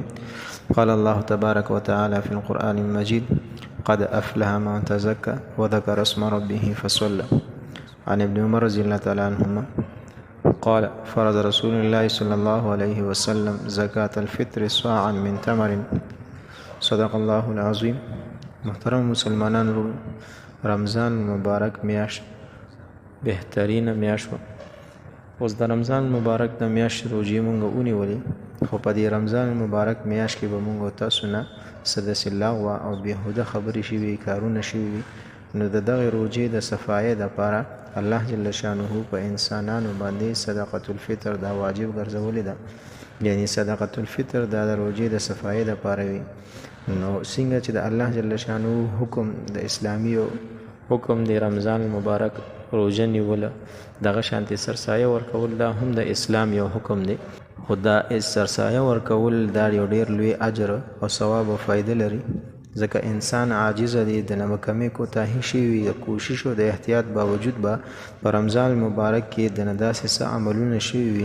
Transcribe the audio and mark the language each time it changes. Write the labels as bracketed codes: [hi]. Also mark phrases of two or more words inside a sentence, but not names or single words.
[ar] قال الله تبارك وتعالى في القرآن المجيد: قد أفلح من تزكى وذكر اسم ربه فصلى. عن ابن عمر رضي الله تعالى عنهما قال: فرض رسول الله صلى الله عليه وسلم زكاة الفطر صاعا من تمر. صدق الله العظيم. [ps] محترم مسلمانان، رمضان مبارک میاشت بهترینه میاشت وه. اوس د رمضان مبارک د میاشت روژې مونږ ونیولې، خو په دې رمضان مبارک میاشت کې به مونږ تاسو نه څه داسې لغوه او بېهوده خبرې شوي، کارونه شوي وي. نو د دغې روژې د صفایۍ دپاره الله [ar] جل شانه [ps] په انسانانو باندې [ar] صدقة الفطر [ps] دا واجب ګرځولې ده. یعنی [ar] صدقة الفطر [ps] دا د روژې د صفایۍ دپاره وي. نو څنګه چې د الله [ar] جل شانه [ps] حکم د اسلامي حکم د رمضان مبارک روژه نیوله، دغه شانتې سرسایه ورکول دا هم د اسلام یو حکم دی. خو دا سرسایه ورکول دا یو ډېر لوی اجر او ثواب او فایده لري، ځکه انسان عاجزه دی، د نه کمې کوتاهي شوي د کوشش او د احتیاط باوجود به په رمضان مبارک کې د نه داسې څه عملونه شوي وي.